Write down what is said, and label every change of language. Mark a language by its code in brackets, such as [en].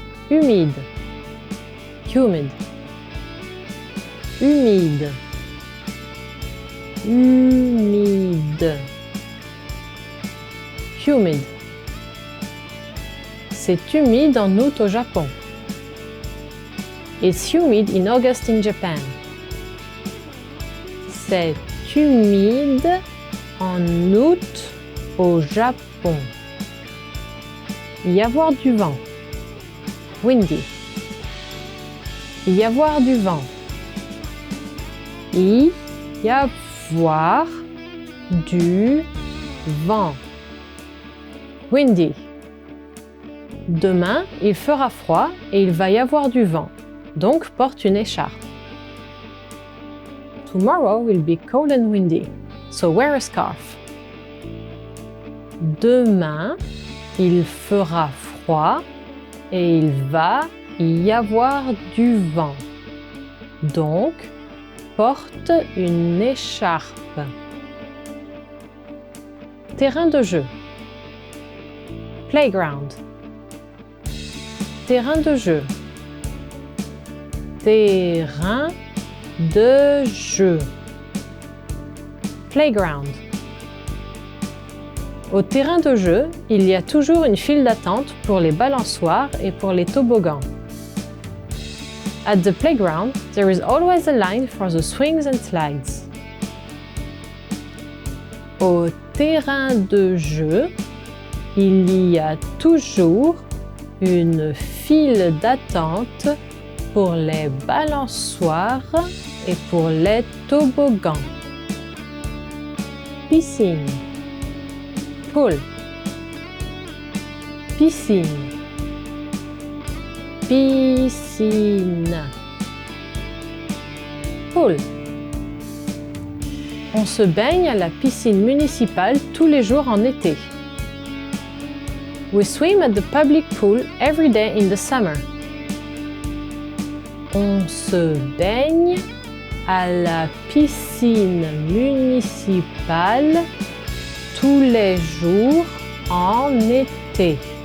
[fr] Humide. Humid. Humide. Humide. [en] Humid. [fr] C'est humide en août au Japon. [en] It's humid in August in Japan. [fr] C'est humide en août au Japon. Y avoir du vent. Windy. Y avoir du vent. Y avoir du vent. Windy. Demain, il fera froid et il va y avoir du vent. Donc, porte une écharpe. [en] Tomorrow will be cold and windy, so wear a scarf. [fr] Demain, il fera froid et il va y avoir du vent. Donc, porte une écharpe. Terrain de jeu. Playground. Terrain de jeu. Terrain de jeu. Playground. Au terrain de jeu, il y a toujours une file d'attente pour les balançoires et pour les toboggans. [en] At the playground, there is always a line for the swings and slides. [fr] Au terrain de jeu, il y a toujours une file d'attente pour les balançoires et pour les toboggans. Piscine. Pool. Piscine. Piscine. [en] Pool. [fr] On se baigne à la piscine municipale tous les jours en été. [en] We swim at the public pool every day in the summer. [fr] On se baigne à la piscine municipale tous les jours en été.